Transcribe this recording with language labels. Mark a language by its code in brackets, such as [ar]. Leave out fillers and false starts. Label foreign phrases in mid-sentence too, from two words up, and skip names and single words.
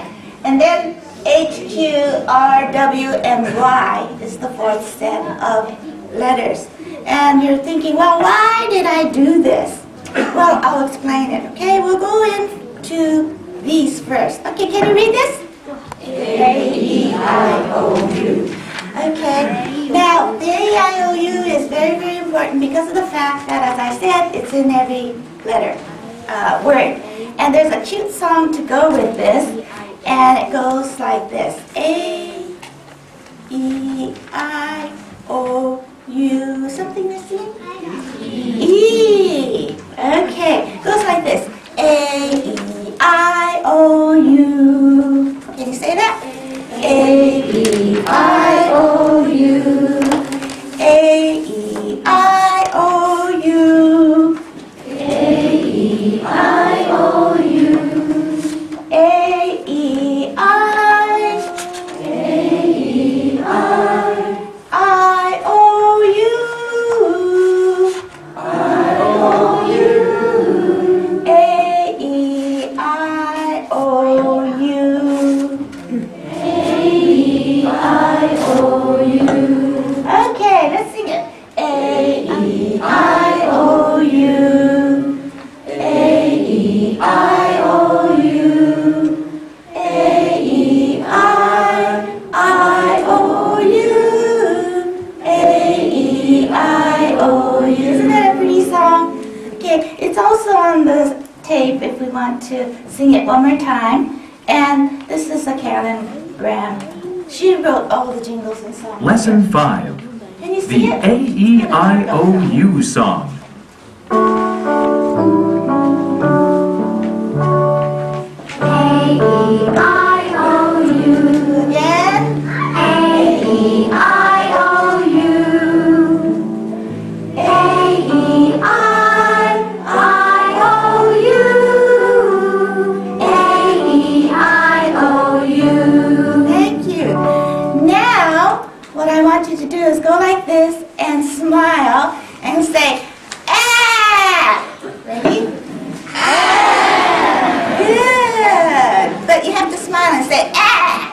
[en] And then H, Q, R, W, and Y is the fourth set of letters. And you're thinking, well, why did I do this? Well, I'll explain it, okay? We'll go into these first. Okay, can you read this? A-E-I-O-U. Okay, now the A-E-I-O-U is very, very important because of the fact that, as I said, it's in every letter, word. And there's a cute song to go with this, and it goes like this. A-E-I-O-U. Something missing? E. Okay, goes like this. A-E-I-O-U. Can you say that? A-E-I-O-U. A-E-I-O-U. A-E-I-O-U. A-E-I. A-E-I-O-U. Okay, let's sing it. A-E-I-O-U. A-E-I-O-U. A-E-I-I-O-U. A-E-I-O-U. Isn't that a pretty song? Okay, it's also on the tape if we want to sing it one more time. And this is a Carolyn Graham. She wrote all the jingles and songs. Lesson 5. Can you see The it? AEIOU song. A-E-I-O-U. Again. A-E-I-O-U. A-E-I-I-O-U. A-E-I-O-U. Thank you. Now, what I want you to do is go like this and smile and say, ah! Ready? Ah! Good. But you have to smile and say, ah!